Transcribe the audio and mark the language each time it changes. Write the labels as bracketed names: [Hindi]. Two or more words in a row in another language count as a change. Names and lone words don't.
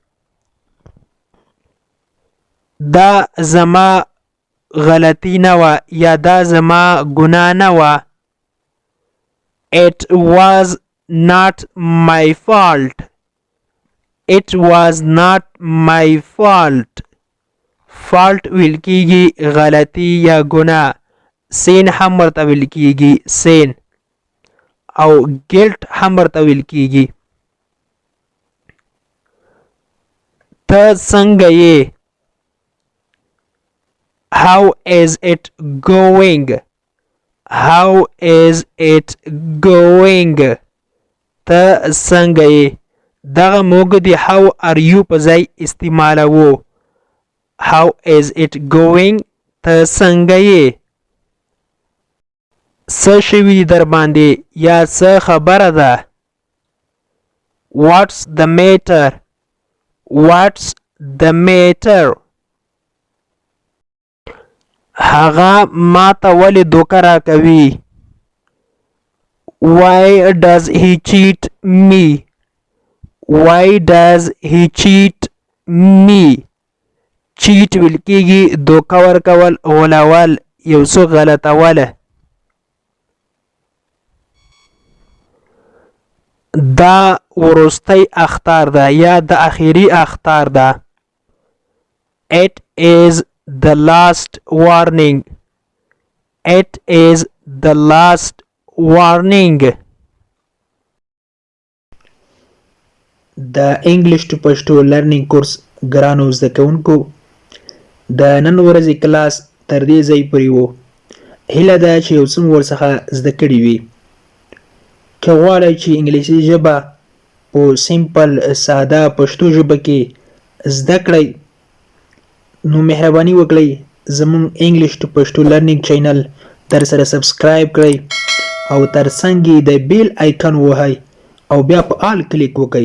[Pashto] دا زما غلطی نه وه یا دا زما ګناه نه وه. [English] It was not my fault. It was not my fault. [Pashto] fault ویل کیږي غلطی یا ګناه. سین هم ورته ویل کیږي سین او ګلټ هم ورته ویل کیږي. ته څنګه یې؟ [English] How is it going? How is it going? [Pashto] ته څنګه یې؟ دغه موږ د [English] how are you [Pashto] په ځای استعمالوو. [English] How is it going? [Pashto] ته څنګه یې؟ څه شوي در باندې یا څه خبره ده؟ [English] What's the matter? What's the matter? [Pashto] هغه ما ته ولې دوکه راکوي؟ [English] Why does he cheat me? Why does he cheat me? [Pashto] cheat ویل کیږي دوکه ورکول، غولول، یو څه غلطوله. دا وروستی اخطار ده یا د اخیری اخطار ده. [English] It is the last warning. It is the last warning. [Pashto] د [English] English to Pashto learning course [Pashto] ګرانو زده کوونکو د نن ورځې کلاس تر دې ځای پورې و. هیله ده چې یو څه مو ورڅخه زده کړي وي. که غواړئ چې انګلیسي ژبه په سیمپل ساده پښتو ژبه کې زده کړئ نو مهرباني وکړئ زموږ [English] English to Pashto learning channel [Pashto] در سره سبسکرایب کړئ او ترڅنګ یې د [English] bell icon [Pashto] ووهئ او بیا په آل کلیک وکړئ.